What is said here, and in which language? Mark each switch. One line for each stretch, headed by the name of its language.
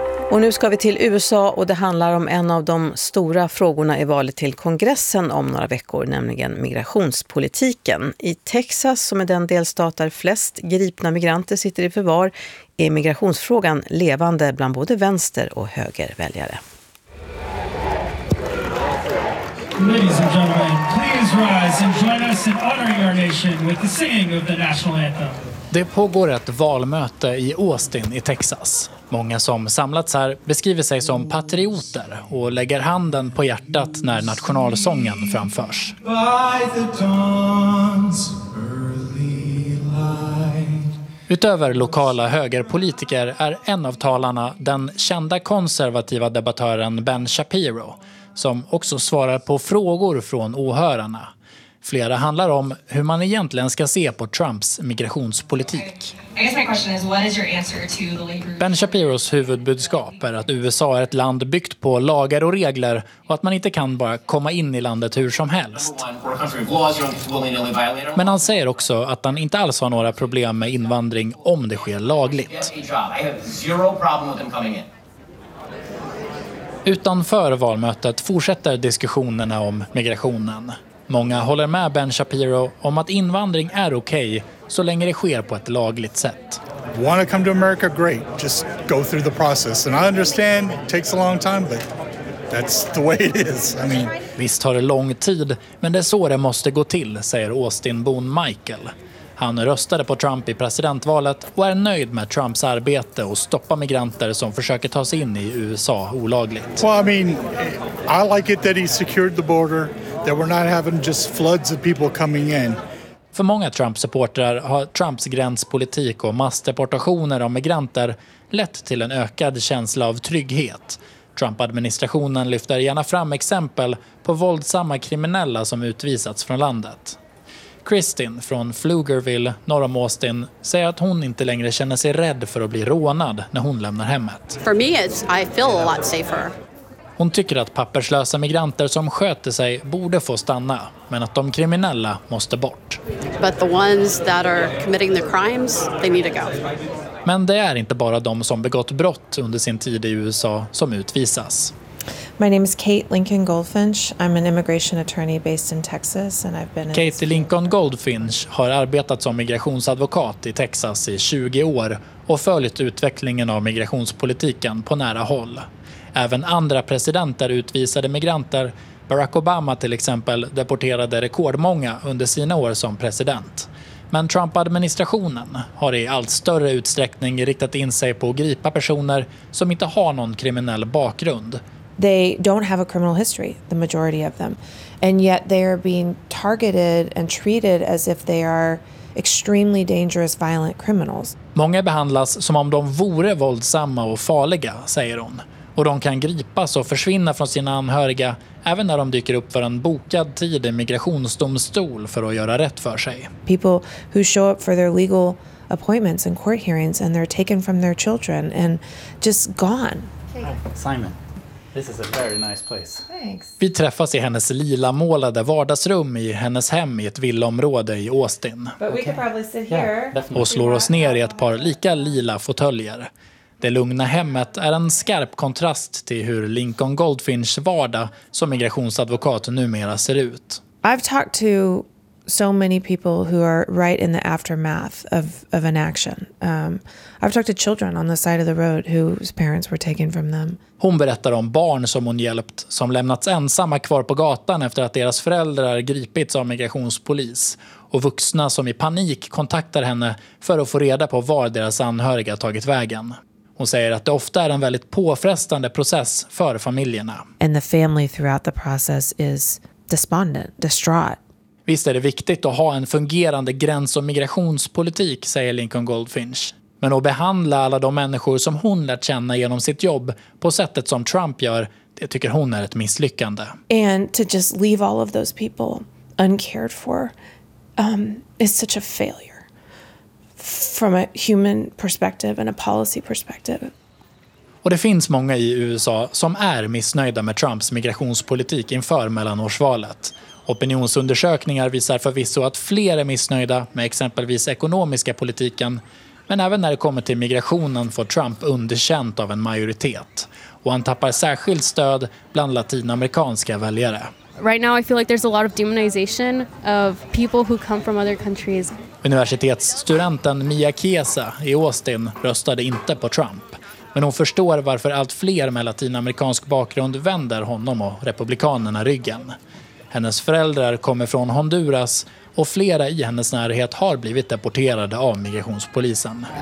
Swedish: Och nu ska vi till USA, och det handlar om en av de stora frågorna i valet till kongressen om några veckor, nämligen migrationspolitiken. I Texas, som är den delstat där flest gripna migranter sitter i förvar, är migrationsfrågan levande bland både vänster- och högerväljare.
English: Ladies and gentlemen, please rise and join us in honoring our nation with the singing of the national anthem.
Swedish: Det pågår ett valmöte i Austin i Texas. Många som samlats här beskriver sig som patrioter och lägger handen på hjärtat när nationalsången framförs.
English: By the dawn's early light.
Swedish: Utöver lokala högerpolitiker är en av talarna den kända konservativa debattören Ben Shapiro, som också svarar på frågor från åhörarna. Flera handlar om hur man egentligen ska se på Trumps migrationspolitik. Ben Shapiros huvudbudskap är att USA är ett land byggt på lagar och regler och att man inte kan bara komma in i landet hur som helst. Men han säger också att han inte alls har några problem med invandring om det sker lagligt. Utanför valmötet fortsätter diskussionerna om migrationen. Många håller med Ben Shapiro om att invandring är okej så länge det sker på ett lagligt sätt.
English: Want to come to America? Great. Just go through the process. And I understand it takes a long time, but that's the way it is. I mean,
Swedish: visst tar det lång tid, men det är så det måste gå till, säger Austin Boone Michael. Han röstade på Trump i presidentvalet och är nöjd med Trumps arbete att stoppa migranter som försöker ta sig in i USA olagligt.
English: Well, I mean, I like it that he secured the border, that we're not having just floods of people coming in.
Swedish: För många Trump-supportrar har Trumps gränspolitik och massdeportationer av migranter lett till en ökad känsla av trygghet. Trump-administrationen lyfter gärna fram exempel på våldsamma kriminella som utvisats från landet. Kristin från Pflugerville, norr om Austin, säger att hon inte längre känner sig rädd för att bli rånad när hon lämnar hemmet.
English: For me it's, I feel a lot safer.
Swedish: Hon tycker att papperslösa migranter som sköter sig borde få stanna, men att de kriminella måste bort.
English: But the ones that are committing the crimes, they need to go.
Swedish: Men det är inte bara de som begått brott under sin tid i USA som utvisas.
English: My name is Kate Lincoln Goldfinch. I'm an immigration attorney based in Texas and I've been
Swedish: Kate Lincoln Goldfinch har arbetat som migrationsadvokat i Texas i 20 år och följt utvecklingen av migrationspolitiken på nära håll. Även andra presidenter utvisade migranter. Barack Obama till exempel deporterade rekordmånga under sina år som president. Men Trump-administrationen har i allt större utsträckning riktat in sig på att gripa personer som inte har någon kriminell bakgrund.
English: They don't have a criminal history, the majority of them. And yet they are being targeted and treated as if they are extremely dangerous, violent criminals.
Swedish: Många behandlas som om de vore våldsamma och farliga, säger hon. Och de kan gripas och försvinna från sina anhöriga även när de dyker upp för en bokad tid i migrationsdomstol för att göra rätt för sig.
English: People who show up for their legal appointments and court hearings and they're taken from their children and just gone. Simon, this is a very nice place. Thanks.
Swedish: Vi träffas i hennes lila målade vardagsrum i hennes hem i ett villaområde i Austin.
English: But we could probably sit here. Yeah,
Swedish: och slår oss ner i ett par lika lila fåtöljer. Det lugna hemmet är en skarp kontrast till hur Lincoln Goldfinchs vardag som migrationsadvokat numera ser ut.
English: I've talked to so many people who are right in the aftermath of an action. I've talked to children on the side of the road whose parents were taken from them.
Swedish: Hon berättar om barn som hon hjälpt som lämnats ensamma kvar på gatan efter att deras föräldrar gripits av migrationspolis och vuxna som i panik kontaktar henne för att få reda på var deras anhöriga tagit vägen. Hon säger att det ofta är en väldigt påfrestande process för familjerna.
English: And the family throughout the process is despondent, distraught.
Swedish: Visst är det viktigt att ha en fungerande gräns- och migrationspolitik, säger Lincoln Goldfinch. Men att behandla alla de människor som hon lärt känna genom sitt jobb på sättet som Trump gör, det tycker hon är ett misslyckande.
English: And to just leave all of those people uncared for is such a failure. From a human perspective and a policy perspective.
Swedish: Och det finns många i USA som är missnöjda med Trumps migrationspolitik inför mellanårsvalet. Opinionsundersökningar visar förvisso att fler är missnöjda med exempelvis ekonomiska politiken. Men även när det kommer till migrationen får Trump underkänt av en majoritet. Och han tappar särskilt stöd bland latinamerikanska väljare.
English: Right now I feel like there's a lot of demonization of people who come from other countries.
Swedish: Universitetsstudenten Mia Chiesa i Austin röstade inte på Trump. Men hon förstår varför allt fler med latinamerikansk bakgrund vänder honom och republikanerna ryggen. Hennes föräldrar kommer från Honduras och flera i hennes närhet har blivit deporterade av migrationspolisen.